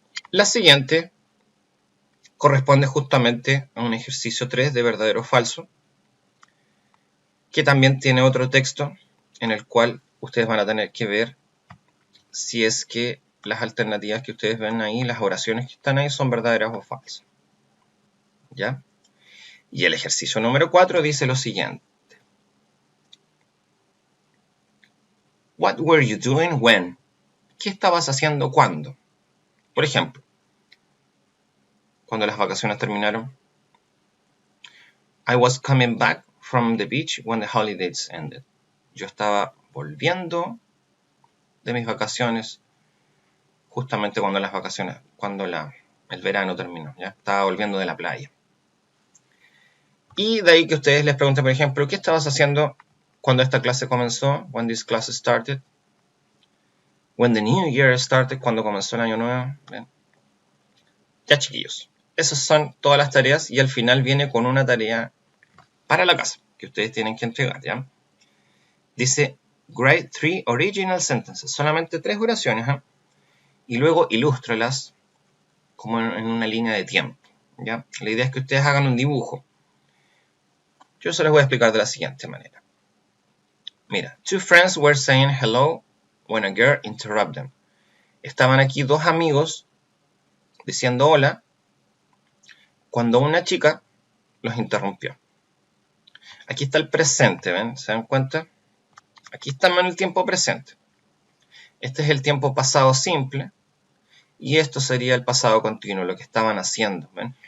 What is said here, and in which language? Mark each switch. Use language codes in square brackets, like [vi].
[es] La siguiente corresponde justamente a un ejercicio 3 de verdadero o falso, que también tiene otro texto en el cual ustedes van a tener que ver si es que las alternativas que ustedes ven ahí, las oraciones que están ahí, son verdaderas o falsas. ¿Ya? Y el ejercicio número 4 dice lo siguiente. [en] What were you doing when? [es] ¿Qué estabas haciendo cuando? Por ejemplo, cuando las vacaciones terminaron. [en] I was coming back from the beach when the holidays ended. [es] Yo estaba volviendo de mis vacaciones justamente cuando las vacaciones, el verano terminó, ¿ya? Estaba volviendo de la playa. Y de ahí que ustedes les pregunten, por ejemplo, ¿qué estabas haciendo cuando esta clase comenzó? [en] When this class started. When the new year started, [es] cuando comenzó el año nuevo. ¿Bien? Ya, chiquillos. Esas son todas las tareas y al final viene con una tarea para la casa que ustedes tienen que entregar, ¿ya? Dice, [en] write 3 original sentences. [es] Solamente 3 oraciones, ¿eh? Y luego ilústralas como en una línea de tiempo, ¿ya? La idea es que ustedes hagan un dibujo. Yo se los voy a explicar de la siguiente manera. [en] Mira, two friends were saying hello when a girl interrupted them. [es] Estaban aquí dos amigos diciendo hola cuando una chica los interrumpió. Aquí está el presente, ¿ven? ¿Se dan cuenta? Aquí estamos en el tiempo presente. Este es el tiempo pasado simple y esto sería el pasado continuo, lo que estaban haciendo, ¿ven?